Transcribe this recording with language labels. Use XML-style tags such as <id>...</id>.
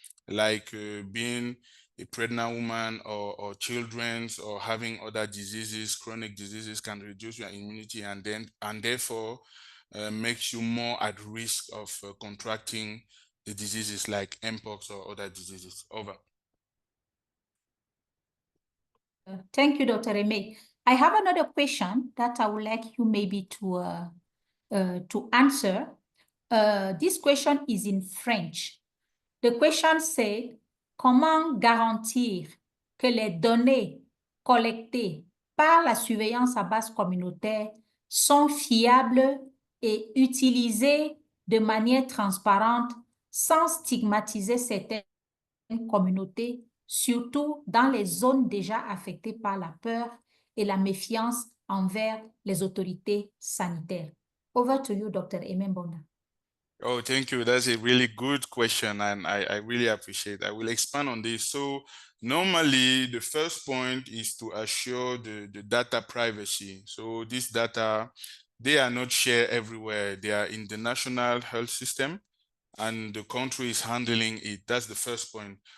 <en>like being a pregnant woman or children or having other diseases, chronic diseases can reduce your immunity and therefore makes you more at risk of contracting the diseases like Mpox or other diseases. Over. Thank you, Dr. Aimé. I have another question that I would like you maybe to answer. This question is in French. The question said,</en> <fr>comment garantir que les données collectées par la surveillance à base communautaire sont fiables et utilisées de manière transparente sans stigmatiser certaines communautés, surtout dans les zones déjà affectées par la peur et la méfiance envers les autorités sanitaires.</fr> <en>Over to you, Dr. Aimé Mbonda. Oh, thank you. That's a really good question, and I really appreciate it. I will expand on this. So normally, the first point is to assure the data privacy. So this data, they are not shared everywhere. They are in the national health system, and the country is handling it. That's the first point.</en>